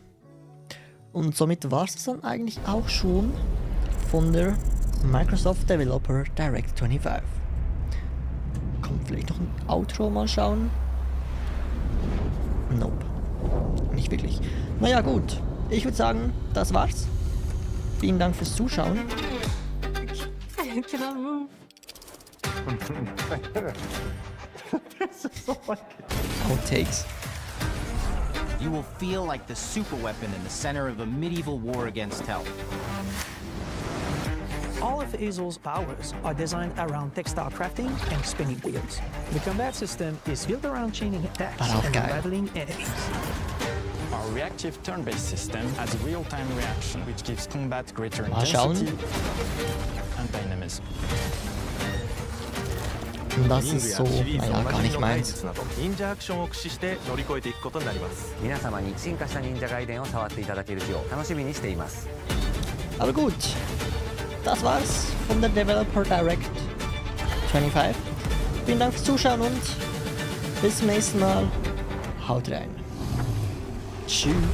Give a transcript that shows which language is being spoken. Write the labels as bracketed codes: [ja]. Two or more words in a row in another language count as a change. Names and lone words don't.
[de] Und somit war es dann eigentlich auch schon von der Microsoft Developer Direct 25. Kommt vielleicht noch ein Outro, mal schauen. Nope. Nicht wirklich. Naja, gut. Ich würde sagen, das war's. Vielen Dank fürs Zuschauen. [en] Cannot move. Outtakes. You will feel like the super weapon in the center of a medieval war against Hell. All of Hazel's powers are designed around textile crafting and spinning wheels. The combat system is built around chaining attacks But and okay. battling enemies. Our reactive turn-based system has real-time reaction, which gives combat greater [de] Mal schauen. [en] intensity and dynamism. [de] Und das ist so, naja, gar nicht meins. [ja] 忍者アクションを駆使して乗り越えていくことになります。皆様に進化した忍者ガイデンを触っていただける日を楽しみにしています。 [de] Aber gut, das war's von der Developer Direct 25. Vielen Dank fürs Zuschauen und bis zum nächsten Mal. Haut rein. Tschüss.